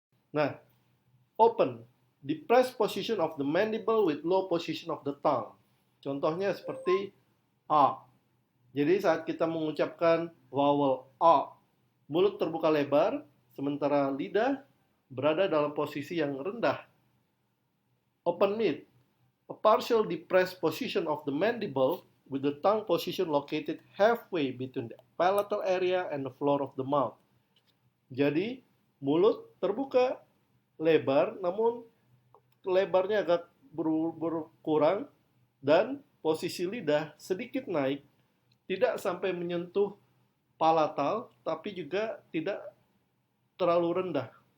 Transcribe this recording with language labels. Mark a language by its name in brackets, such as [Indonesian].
[English] Nah, open, depressed position of the mandible with low position of the tongue. [Indonesian] Contohnya seperti A. Jadi saat kita mengucapkan vowel A, mulut terbuka lebar, sementara lidah berada dalam posisi yang rendah. [English] Open mid, a partial depressed position of the mandible with the tongue position located halfway between the palatal area and the floor of the mouth. [Indonesian] Jadi, mulut terbuka lebar, namun lebarnya agak berkurang, dan posisi lidah sedikit naik, tidak sampai menyentuh palatal, tapi juga tidak terlalu rendah.